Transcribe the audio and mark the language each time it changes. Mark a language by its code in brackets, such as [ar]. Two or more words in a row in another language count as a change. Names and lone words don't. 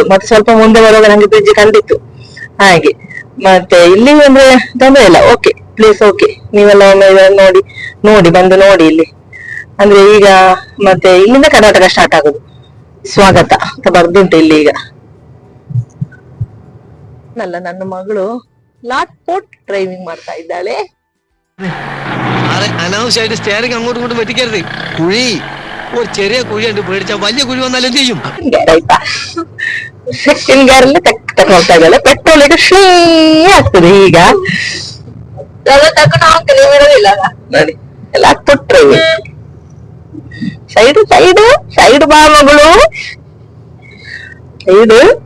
[kn] ಮತ್ತೆ ಸ್ವಲ್ಪ ಮುಂದೆ ಬರುವಾಗ ನಮ್ಗೆ ಬ್ರಿಡ್ಜ್ ಕಂಡಿತ್ತು ಹಾಗೆ. ಮತ್ತೆ ಇಲ್ಲಿ ಅಂದ್ರೆ ತೊಂದ್ರೆ ಇಲ್ಲ, [en] OK place OK. [kn] ನೀವೆಲ್ಲ ಒಮ್ಮೆ ಬಂದು ನೋಡಿ ಇಲ್ಲಿ. ಅಂದ್ರೆ ಈಗ ಮತ್ತೆ ಇಲ್ಲಿಂದ ಕರ್ನಾಟಕ ಸ್ಟಾರ್ಟ್ ಆಗುದು. ಸ್ವಾಗತ ಅಂತ ಬರ್ದುಂಟು ಇಲ್ಲಿ ಈಗ. ನನ್ನ ಮಗಳು ಲಾಟ್ ಪೋಟ್ ಡ್ರೈವಿಂಗ್ ಮಾಡ್ತಾ ಇದ್ದಾಳೆ. [ml] അനാവശ്യമായിട്ട് സ്റ്റേറിംഗ് അങ്ങോട്ടും ഇങ്ങോട്ടും വെട്ടിക്കരുത്. കുഴി, ഒരു ചെറിയ കുഴിയുണ്ട്, പേടിച്ചാ വലിയ കുഴി വന്നാൽ എന്ത് ചെയ്യും? [kn] ಆಯ್ತಾ, [en] second gearalli [kn] ಹೋಗ್ತಾ ಇದ್ದಾಳೆ. ಪೆಟ್ರೋಲ್ ಈಗ ಶ್ರೀ ಆಗ್ತದೆ ಈಗ. ತಗೊಂಡು ಹೋಗ್ತೇನೆ ಬಿಡೋದಿಲ್ಲ ನೋಡಿ. ಲಾಟ್ ಪೋಟ್ ಡ್ರೈವಿಂಗ್. ಸೈಡು ಸೈಡು ಸೈಡು ಬಾ ಮಗಳು, ಸೈಡು.